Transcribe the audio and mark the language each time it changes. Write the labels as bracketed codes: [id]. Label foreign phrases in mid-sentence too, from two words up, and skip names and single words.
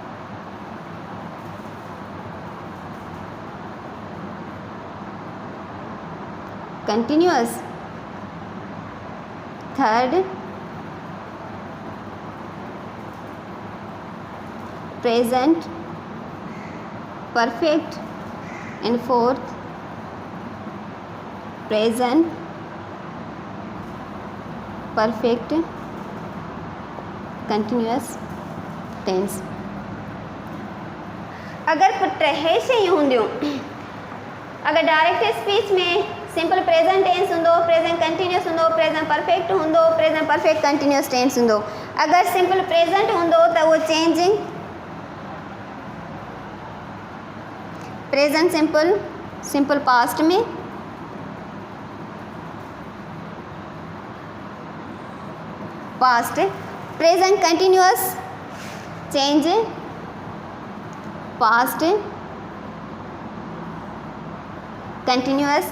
[en] continuous, third present perfect and fourth present perfect continuous tense. [sd] अगर पुट हे शयूं हूंदियूं, [en] अगर direct speech में simple present tense हूंदो, present continuous हूंदो, present perfect हूंदो, present perfect continuous tense हूंदो. अगर simple present [sd] हूंदो त उहो [en] changing present simple, simple past में, past present continuous change past continuous.